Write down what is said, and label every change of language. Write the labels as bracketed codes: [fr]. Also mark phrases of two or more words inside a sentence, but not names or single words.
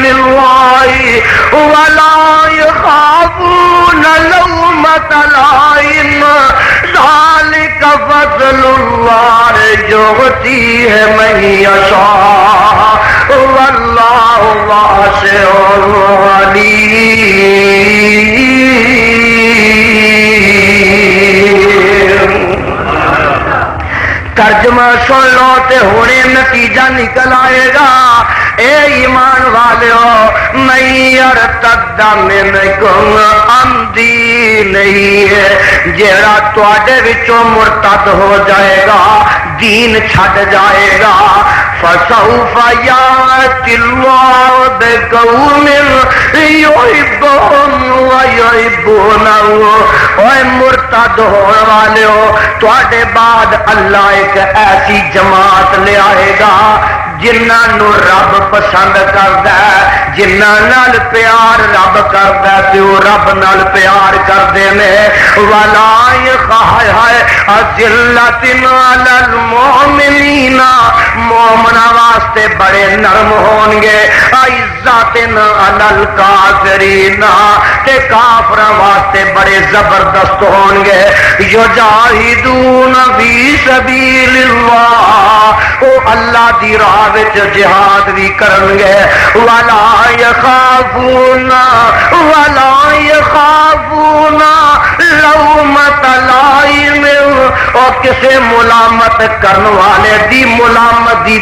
[ar] الله ولا يخافون لومة لائم ذلك فضل الله يؤتيه من يشاء والله واسع عليم. [pa] ترجمہ سن لو تے ہونے نتیجہ نکل آئے گا. اے ایمان والو [ar] من یرتد منکم عن دینہ [pa] جیڑا تواڈے وچوں مرتد ہو جائے گا دین چھڈ جائے گا [ar] فسوف یأتی اللہ بقوم یحبون ویحبونہ [pa] اوے مرتد ہونے والو تواڈے بعد اللہ ایک ایسی جماعت لے آئے گا جنہاں نو رب پسند کردا ہے جنہاں نال پیار رب کردا ہے تے او رب نال پیار کردے نے [ar] ولا یخائے اذلۃ علی المؤمنین [pa] مومناں واسطے بڑے نرم ہون گے [ar] عزت علی الکافرین [pa] تے کافراں واسطے بڑے زبردست ہون گے [ar] یجاہدون فی سبیل اللہ [pa] او اللہ دی راہ وچ جہاد بھی کرن گے [ar] ولا یخافون لومۃ لائم [pa] اور کسے ملامت کرن والے دی ملامت دی